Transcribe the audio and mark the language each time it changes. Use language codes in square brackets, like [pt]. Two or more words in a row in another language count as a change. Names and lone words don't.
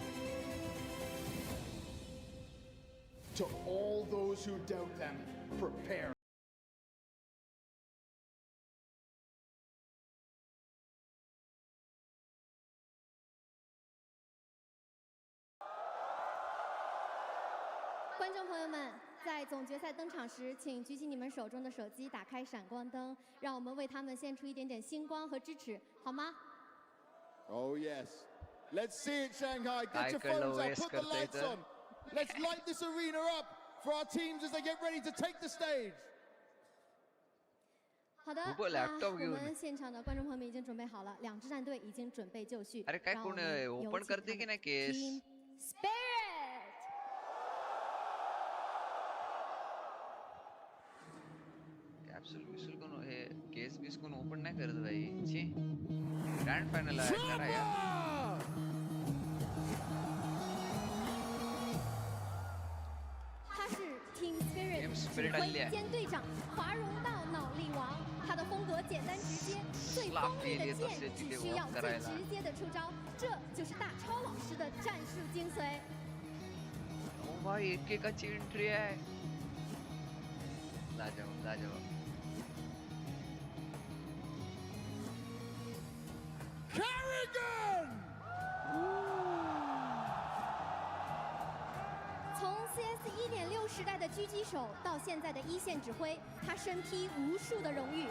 [en] To all those who doubt them, prepare. [zh] 观众朋友们，在总决赛登场时，请举起你们手中的手机，打开闪光灯，让我们为他们献出一点点星光和支持，好吗？ [en] Oh yes. Let's see it, Shanghai. Get your phones out, put the lights on. Let's light this arena up for our teams as they get ready to take the stage. [zh] 好的，我们现场的观众朋友们已经准备好了，两支战队已经准备就绪。让我们有请他们 Team Spirit。 [mr] कॅप्सूल विसूल कोण हे केस बीस कोण ओपन नाही करत भाई छी [en] grand final [mr] आहे करा यार [zh] 他是 Team Spirit 指挥兼队长华容道脑力王，他的风格简单直接，最锋利的剑只需要最直接的出招，这就是大超老师的战术精髓。 [mr] ओ भाई एक एकाची एंट्री आहे लाजवाब [zh] Carrigan! 从 CS 1.6时代的狙击手到现在的一线指挥，他身披无数的荣誉。